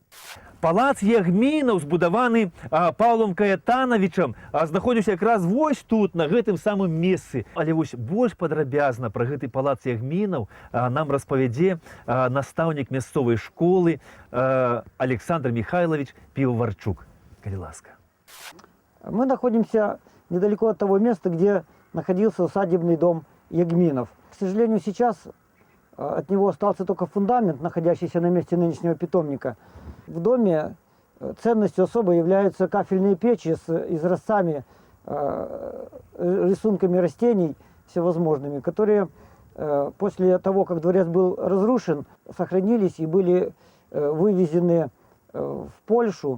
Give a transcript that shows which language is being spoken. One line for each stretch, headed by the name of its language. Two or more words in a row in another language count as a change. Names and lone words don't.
Belarusian: Палац Ягмінаў, збудаваны Паўлом Каэтанавічам, знаходзіўся якраз вось тут, на гэтым самым месцы. Але вось больш падрабязна пра гэты палац Ягмінаў нам распавядзе настаўнік мясцовай школы Александр Михайлович Пивоварчук. Калі ласка.
Russian: Мы находимся недалеко от того места, где находился усадебный дом Ягминов. К сожалению, сейчас от него остался только фундамент, находящийся на месте нынешнего питомника. В доме ценностью особой являются кафельные печи с изразцами, рисунками растений всевозможными, которые после того, как дворец был разрушен, сохранились и были вывезены в Польшу.